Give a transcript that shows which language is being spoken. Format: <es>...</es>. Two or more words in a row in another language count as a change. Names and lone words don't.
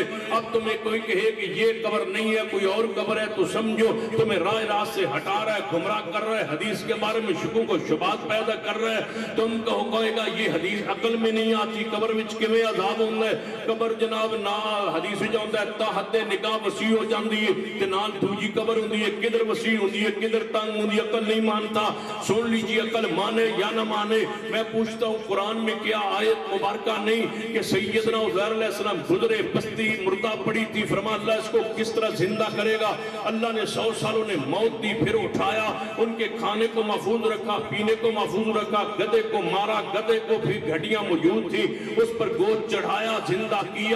<ur>اب تمہیں کوئی کہے کہ یہ قبر نہیں ہے کوئی اور قبر ہے تو سمجھو تمہیں راہ راست سے ہٹا رہا ہے، گمراہ کر رہا ہے، حدیث کے بارے میں شکوک و شبہات پیدا کر رہا ہے۔ تم کہے گا یہ حدیث عقل میں نہیں آتی،</ur> <pa>قبر وچ کیویں عذاب ہوندا ہے؟ قبر جناب نا حدیث وچ آندا ہے تا حد نگاہ وسیع ہو جاندی ہے تے نال دوجی قبر ہوندی ہے، کدھر وسیع ہوندی ہے کدھر تنگ ہوندی ہے،</pa> <ur>عقل نہیں مانتا۔ سن لیجیے، عقل مانے یا نہ مانے، میں پوچھتا ہوں قرآن میں کیا آیت مبارکہ نہیں کہ سیدنا عزیر</ur> <ar>علیہ السلام</ar> <ur>گزرے، بستی مردہ پڑی تھی، فرما اللہ اس کو کس طرح زندہ کرے گا؟ اللہ نے 100 سالوں نے موت دی، پھر اٹھایا، ان کے کھانے کو محفوظ رکھا، پینے کو محفوظ رکھا، گدے کو مارا، گدے کو بھی گھڑیاں موجود تھی، اس پر گود چڑھایا، زندہ کیا۔</ur>